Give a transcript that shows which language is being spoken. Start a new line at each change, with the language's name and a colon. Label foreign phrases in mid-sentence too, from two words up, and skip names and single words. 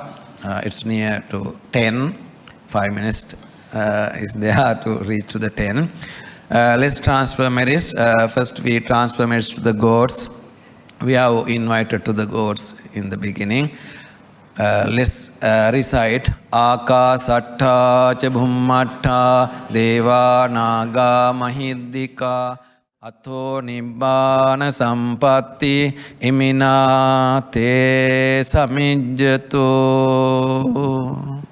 English: It's near to 10. 5 minutes is there to reach to the 10. Let's transfer merits. First we transfer merits to the gods. We have invited to the gods in the beginning. Let's recite
Pali: Akasatta cha bhummatta deva naga mahiddhika Atho nibbana sampatti imina te samijjato.